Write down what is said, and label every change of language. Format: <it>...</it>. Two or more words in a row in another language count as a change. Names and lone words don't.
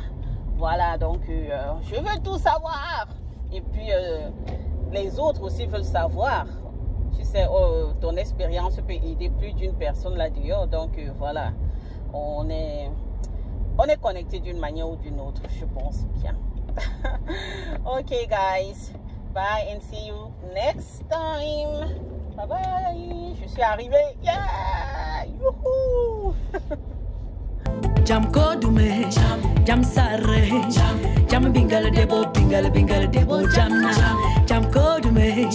<fr>Voilà, donc je veux tout savoir. Et puis les autres aussi veulent savoir. Tu sais, ton expérience peut aider plus d'une personne là-dehors. Donc voilà, on est connecté d'une manière ou d'une autre, je pense bien.</fr> <en>Ok guys, bye and see you next time. Bye bye.</en> <fr>Je suis arrivée. Yeah! Youhou!</fr> <ff>Jam kodume, jam sarre, jam bingale debo, jam kodume.</ff>